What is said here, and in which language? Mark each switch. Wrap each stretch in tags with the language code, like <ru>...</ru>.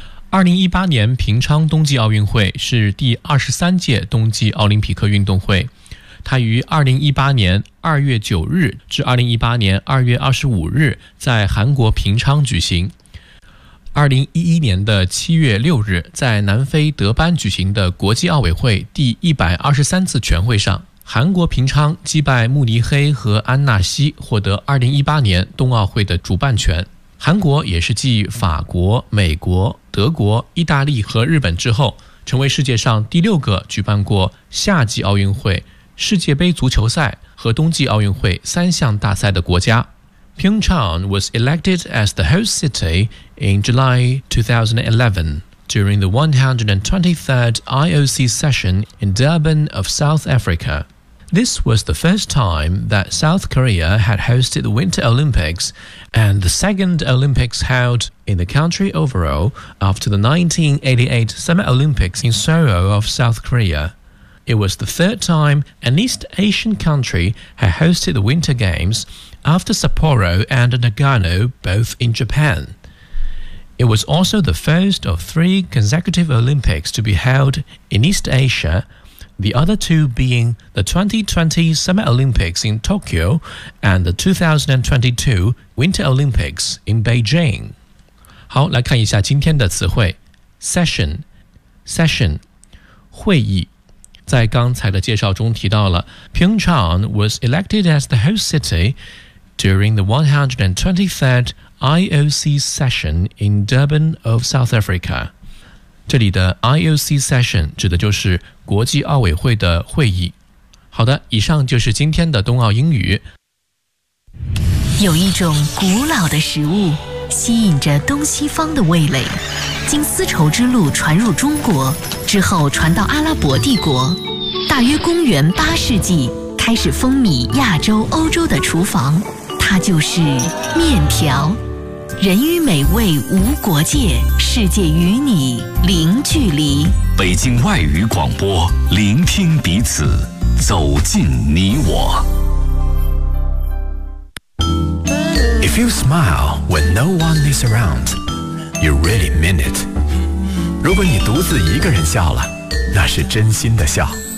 <zh>2018年平昌冬季奥运会是第23届冬季奥林匹克运动会，它于2018年2月9日至2018年2月25日在韩国平昌举行，2011年的7月6日在南非德班举行的国际奥委会第123次全会上，韩国平昌击败慕尼黑和安纳西，获得2018年冬奥会的主办权。韩国也是继法国、美国、德国、意大利和日本之后，成为世界上第六个举办过夏季奥运会、世界杯足球赛和冬季奥运会三项大赛的国家。</zh> <en>Pyeongchang was elected as the host city in July 2011 during the 123rd IOC session in Durban of South Africa. This was the first time that South Korea had hosted the Winter Olympics and the second Olympics held in the country overall after the 1988 Summer Olympics in Seoul of South Korea. It was the third time an East Asian country had hosted the Winter Games,after Sapporo and Nagano, both in Japan. It was also the first of three consecutive Olympics to be held in East Asia, the other two being the 2020 Summer Olympics in Tokyo and the 2022 Winter Olympics in Beijing.</en> <zh>好，来看一下今天的词汇。</zh> <en>Session, session,</en> <zh>会议。在刚才的介绍中提到了</zh> <en>Pyeongchang was elected as the host city,during the 123rd IOC session in Durban of South Africa.</en> <zh>这里的 IOC session 指的就是国际奥委会的会议。好的，以上就是今天的冬奥英语。有一种古老的食物吸引着东西方的味蕾，经丝绸之路传入中国之后传到阿拉伯帝国，大约公元八世纪开始风靡亚洲欧洲的厨房，它就是面条。人与美味无国界，世界与你零距离。北京外语广播，聆听彼此，走进你我。</zh> <en>If you smile when no one is around, you really mean it.</en> <zh>如果你独自一个人笑了，那是真心的笑。</zh>